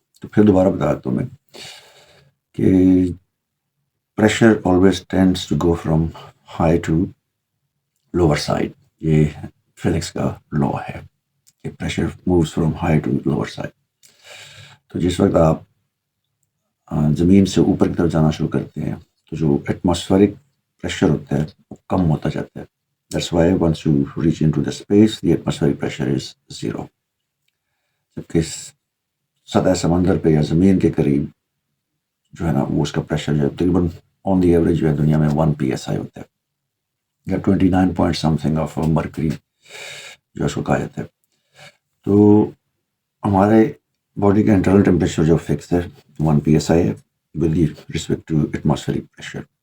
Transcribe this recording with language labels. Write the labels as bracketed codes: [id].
[ur] تو پھر دوبارہ بتا دیتا ہوں میں کہ [en] Pressure always tends to go from high to lower side. [ur] یہ فزکس کا لا ہے کہ [en] Pressure moves from high to lower side. [ur] تو جس وقت آپ زمین سے اوپر کی طرف جانا شروع کرتے ہیں تو جو ایٹماسفیرک پریشر ہوتا ہے وہ کم ہوتا جاتا ہے. [en] That's why once you reach into the space, the atmospheric pressure is 0. [ur] جبکہ سطح سمندر پہ یا زمین کے قریب جو ہے نا وہ اس کا پریشر جو ہے تقریباً [en] on the average [ur] جو ہے دنیا میں 1 PSI ہوتا ہے، یا 29 [en] point something of mercury [ur] جو اس کو کہا جاتا ہے. تو ہمارے باڈی کا انٹرنل ٹیمپریچر جو فکس ہے 1 PSI ہے [en] With respect to atmospheric pressure.